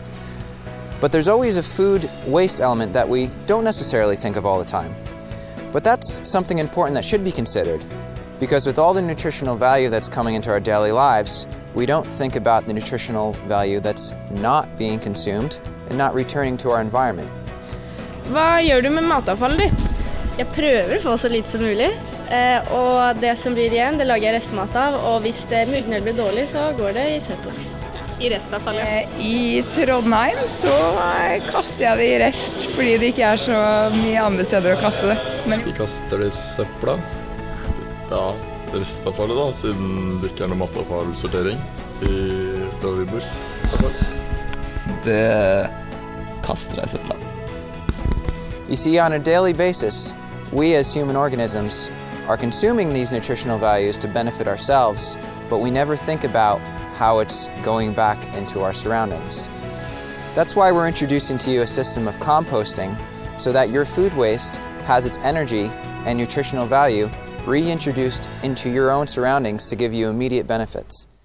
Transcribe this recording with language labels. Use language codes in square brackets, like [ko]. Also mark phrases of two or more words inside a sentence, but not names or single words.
[en] But there's always a food waste element that we don't necessarily think of all the time. But that's something important that should be considered, because with all the nutritional value that's coming into our daily lives, we don't think about the nutritional value that's not being consumed and not returning to our environment. [no] Hva gjør du med matavfallet ditt? Jeg prøver å få så lite som mulig, og det som blir igjen, det lager jeg restmat av, og hvis det mugner blir dårlig, så går det I søpla. I restavfallet? I Trondheim så kaster jeg det I rest, fordi det ikke så mye andre steder å kaste det. Men vi kaster det I søpla. Ja, restavfallet da, siden det ikke noe matavfallsortering I der vi bor. Det kaster jeg I søpla. [en] You see, on a daily basis, we as human organisms are consuming these nutritional values to benefit ourselves, but we never think about how it's going back into our surroundings. That's why we're introducing to you a system of composting so that your food waste has its energy and nutritional value reintroduced into your own surroundings to give you immediate benefits.